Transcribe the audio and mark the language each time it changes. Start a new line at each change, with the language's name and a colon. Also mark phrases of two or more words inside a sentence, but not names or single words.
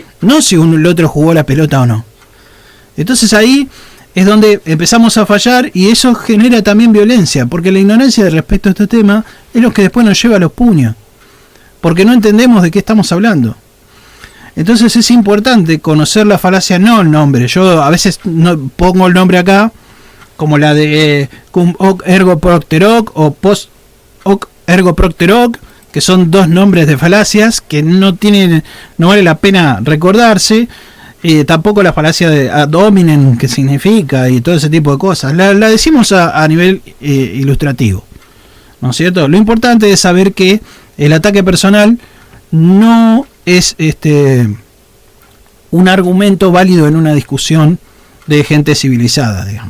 Spanish: No si el otro jugó la pelota o no. Entonces ahí es donde empezamos a fallar y eso genera también violencia, porque la ignorancia respecto a este tema es lo que después nos lleva a los puños, porque no entendemos de qué estamos hablando. Entonces es importante conocer la falacia, no el nombre. Yo a veces no pongo el nombre acá, como la de
Latin: cum hoc ergo propter hoc
Spanish: o
Latin: post hoc ergo propter hoc,
Spanish: que son dos nombres de falacias que no vale la pena recordarse. Tampoco la falacia de
Latin: ad hominem,
Spanish: que significa, y todo ese tipo de cosas. La decimos a nivel ilustrativo, ¿no es cierto? Lo importante es saber que el ataque personal no es un argumento válido en una discusión de gente civilizada, digamos.